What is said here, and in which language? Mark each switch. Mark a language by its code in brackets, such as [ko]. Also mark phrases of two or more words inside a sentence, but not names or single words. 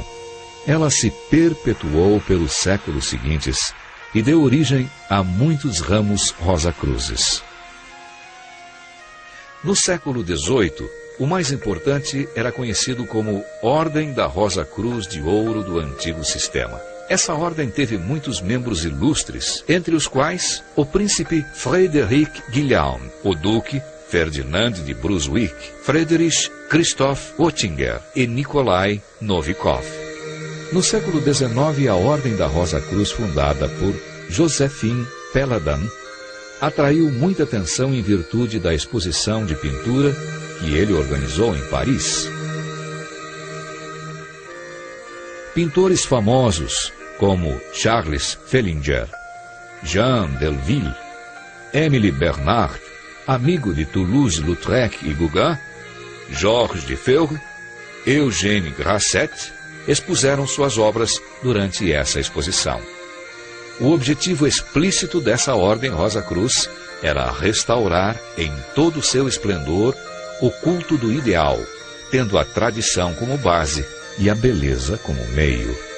[pt] Ela se perpetuou pelos séculos seguintes e deu origem a muitos ramos Rosa-Cruzes. No século XVIII, o mais importante era conhecido como Ordem da Rosa Cruz de Ouro do Antigo Sistema. Essa ordem teve muitos membros ilustres, entre os quais o príncipe Frederick Guilhem, o duque Ferdinand de Brunswick, Friedrich Christoph Oettinger e Nikolai Novikov. No século XIX, a Ordem da Rosa Cruz, fundada por Joséphine Peladan, atraiu muita atenção em virtude da exposição de pintura que ele organizou em Paris. Pintores famosos como Charles Fellinger, Jean Delville, Émile Bernard, amigo de Toulouse-Lautrec e Gauguin, Georges Defebvre, Eugène Grasset, expuseram suas obras durante essa exposição. O objetivo explícito dessa Ordem Rosa Cruz era restaurar em todo o seu esplendor o culto do ideal, tendo a tradição como base e a beleza como meio.